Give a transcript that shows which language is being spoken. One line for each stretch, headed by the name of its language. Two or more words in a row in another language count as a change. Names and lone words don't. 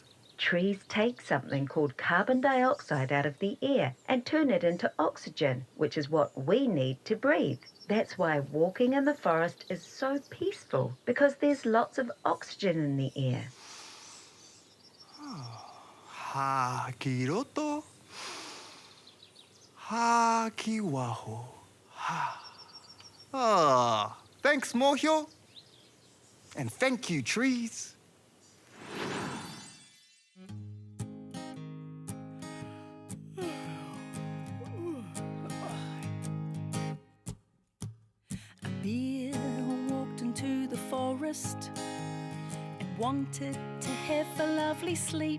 English: Trees take something called carbon dioxide out of the air and turn it into oxygen, which is what we need to breathe. That's why walking in the forest is so peaceful, because there's lots of oxygen in the air.
Māori: Ha ki roto, ha ki waho.
English: Thanks, Mōhio. And thank you, trees. A bear walked into the forest and wanted to have a lovely sleep.